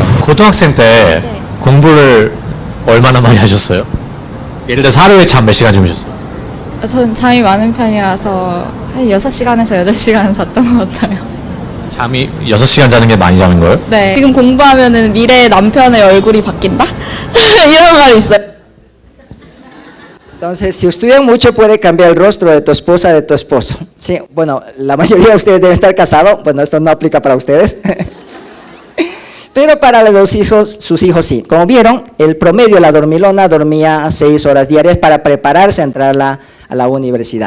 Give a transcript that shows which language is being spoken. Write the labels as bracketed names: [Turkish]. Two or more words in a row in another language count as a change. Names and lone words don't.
[Korean] 고등학생 때 공부를 얼마나 많이 하셨어요? 예를 들어서 하루에 잠 몇 시간 주무셨어요? 전 잠이 많은 편이라서 한 6시간에서 8시간 잤던 것 같아요. 잠이 6시간 자는 게 많이 자는 거예요? 네. 지금 공부하면은 미래의 남편의 얼굴이 바뀐다? 이런 말이 있어요. [Spanish] Entonces, si estudian mucho puede cambiar el rostro de tu esposa, de tu esposo. Sí, bueno, la mayoría de ustedes deben estar casados, bueno, esto no aplica para ustedes. Pero para los hijos, sus hijos sí. Como vieron, el promedio, la dormilona dormía 6 horas diarias para prepararse a entrar a la universidad.